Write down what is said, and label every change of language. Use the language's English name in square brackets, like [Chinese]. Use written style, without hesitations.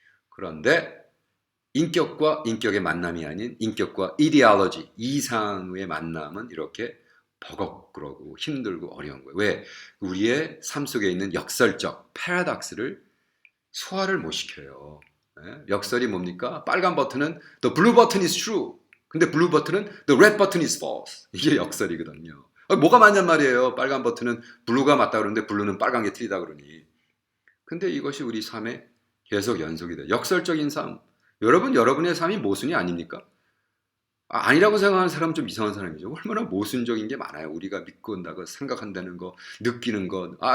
[Korean] 그런데 인격과 인격의 만남이 아닌 인격과 이데올로지, 이상의 만남은 이렇게 버겁고 힘들고 어려운 거예요. 왜? 우리의 삶 속에 있는 역설적 패러독스를 소화를 못 시켜요. 역설이 뭡니까? 빨간 버튼은 [English] the blue button is true. [Korean] 근데 blue 버튼은 [English] the red button is false. [Korean] 이게 역설이거든요. 뭐가 맞냔 말이에요. 빨간 버튼은 블루가 맞다 그러는데 블루는 빨간 게 틀리다 그러니. 근데 이것이 우리 삶에 계속 연속이 돼요. 역설적인 삶. 여러분의 삶이 모순이 아닙니까? 아니라고 생각하는 사람은 좀 이상한 사람이죠. 얼마나 모순적인 게 많아요. 우리가 믿고 온다고 생각한다는 거, 느끼는 것.